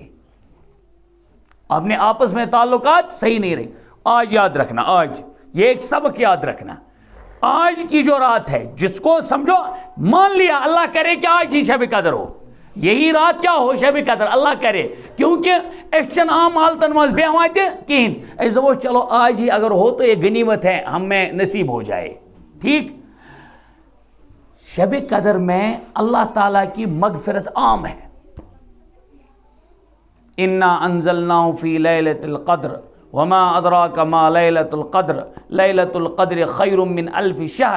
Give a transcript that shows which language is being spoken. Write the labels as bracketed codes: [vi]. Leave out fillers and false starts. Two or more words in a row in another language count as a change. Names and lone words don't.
[ur] آپ نے آپس میں تعلقات صحیح نہیں رکھے. آج یاد رکھنا، آج یہ ایک سبق یاد رکھنا، آج کی جو رات ہے، جس کو سمجھو مان لیا اللہ کرے کہ آج ہی شب قدر ہو، یہی رات کیا ہو، شب قدر اللہ کرے، کیونکہ ایکشن عام حالتن مز بیہوانتے کہیں اس دو چلو آج ہی اگر ہو تو یہ غنیمت ہے، ہمیں نصیب ہو جائے. ٹھیک، شب قدر میں اللہ تعالیٰ کی مغفرت عام ہے. [ar] انا انزلناہ فی لیلۃ القدر وما ادراک ما لیلۃ القدر لیلۃ القدر خیر من 1000 شہر.